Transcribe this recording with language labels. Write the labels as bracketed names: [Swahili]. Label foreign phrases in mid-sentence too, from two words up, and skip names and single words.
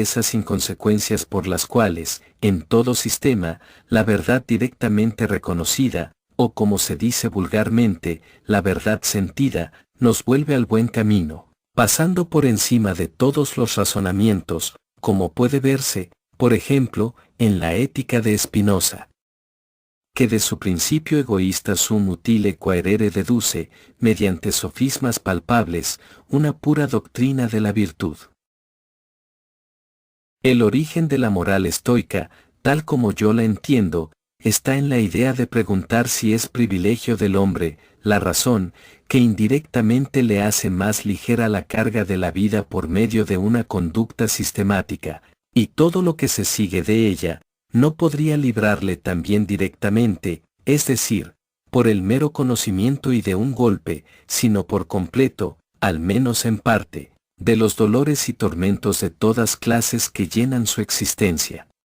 [Spanish] esas inconsecuencias por las cuales, en todo sistema, la verdad directamente reconocida, o como se dice vulgarmente, la verdad sentida, nos vuelve al buen camino, pasando por encima de todos los razonamientos, como puede verse, por ejemplo, en la Ética de Spinoza, que de su principio egoísta [Latin] sum utile quaerere [Spanish] deduce, mediante sofismas palpables, una pura doctrina de la virtud. El origen de la moral estoica, tal como yo la entiendo, está en la idea de preguntar si es privilegio del hombre, la razón, que indirectamente le hace más ligera la carga de la vida por medio de una conducta sistemática, y todo lo que se sigue de ella, no podría librarle también directamente, es decir, por el mero conocimiento y de un golpe, sino por completo, al menos en parte, de los dolores y tormentos de todas clases que llenan su existencia.